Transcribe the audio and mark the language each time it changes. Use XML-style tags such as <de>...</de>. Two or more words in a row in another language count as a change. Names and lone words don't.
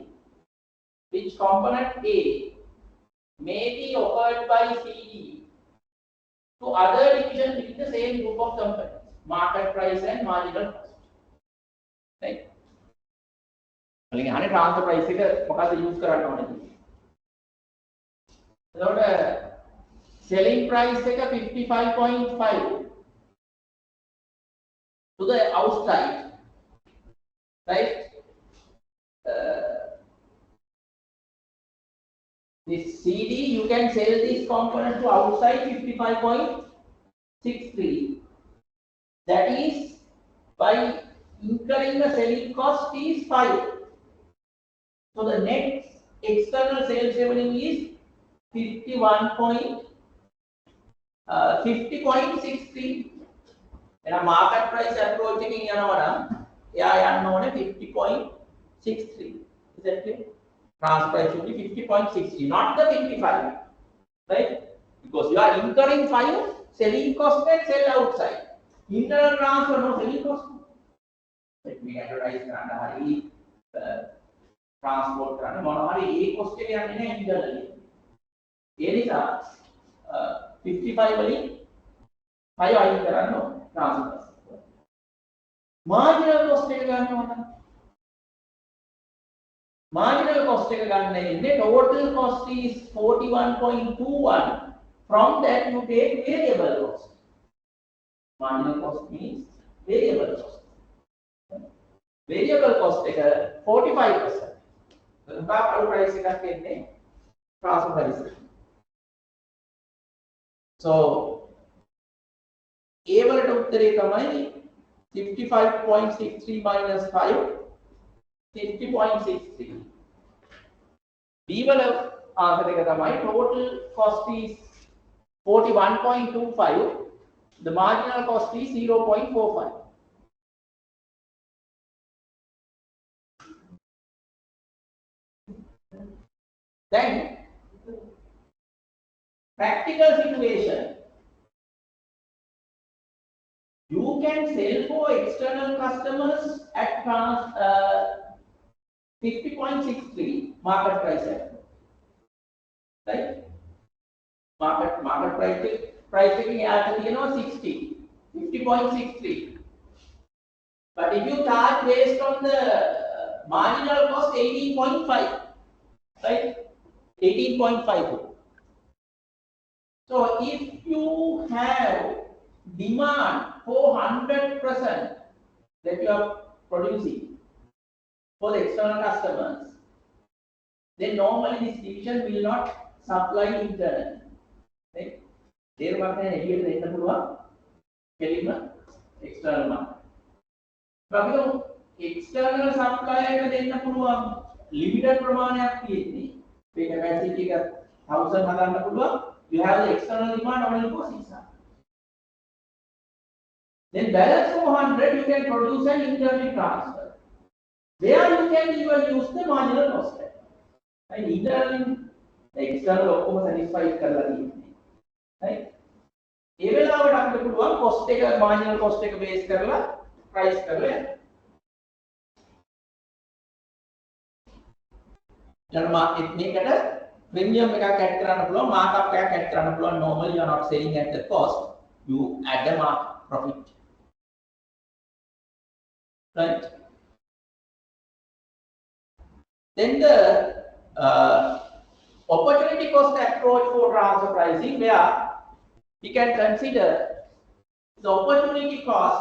<en>Which component A may be offered by CD to other divisions within the same group of companies, market price and marginal cost. Right? Again, transfer price</en> <si>එක use කරන්න ඕනේ.</si> <en>එතකොට selling price එක 55.5 to the outside, right? This CD, you can sell this component to outside 55.63. That is, by incurring the selling cost is 5. So the net external sales revenue is 50.63. And a market price approach</en> <si>එකකින් යනවා නම් එයා යන්න ඕනේ 50.63.</si> <en>Is that clear? Transfer price should be 50.60, not the 55, right? Because you are incurring 5 selling cost and sell outside. Internal transfer no selling cost. Let me advertise</en> <si>කරන්න හරි transport කරන්න මොනවා හරි ඒ cost එක යන්නේ නැහැ internally. ඒ නිසා 55 වලින් 5 අයින් කරන්න ඕනේ</si> <en>transfer cost. Marginal cost</en> <si>එක ගන්නවා නම්</si> <en>marginal cost</en> <si>එක ගන්න ඉන්නේ</si> <en>total cost is 41.21. From that you take variable cost. Marginal cost means variable cost. Variable cost එක 45%. Total price</en> <si>එකක් එන්නේ</si> <en>transfer price.</en> <si>So A වලට උත්තරේ තමයි 55.63 minus 5 50.63.</si> <en>B වල answer</en> <si>එක තමයි</si> <en>total cost is 41.25. The marginal cost is 0.45. Then practical situation. You can sell for external customers at 50.63 market price, right? Market price taking</en> <si>යාට තියෙනවා</si> <en>60, 50.63. But if you charge based on the marginal cost 18.5, right? 18.5. So if you have demand for 100% that you are producing for the external customers, then normally this division will not supply internally. Right? Therefore,</en> <si>එළියට දෙන්න පුළුවන් කෙලින්ම</si> <en>external market.</en> <si>අපි</si> <en>external supply</en> <si>එක දෙන්න පුළුවන් limited ප්‍රමාණයක් තියෙන්නේ. මේ capacity එක 1000 හදන්න පුළුවන්.</si> <en>You have the external demand only for 600. Then balance 400 you can produce an internal transfer. There you can even use the marginal cost. And internal the external ඔක්කොම satisfied</en> <si>කරලා තියෙන්නේ. Right? ඒ වෙලාවට අපිට පුළුවන් cost එක</si> <en>marginal cost</en> <si>එක base කරලා price කරලා යන්න. ඊළඟ මේකට premium එකක් add කරන්න පුළුවන්, markup එකක් add කරන්න පුළුවන්.</si> <en>Normally you are not selling at the cost, you add the mark profit. Right? Then the opportunity cost approach for transfer pricing, where we can consider the opportunity cost.</en>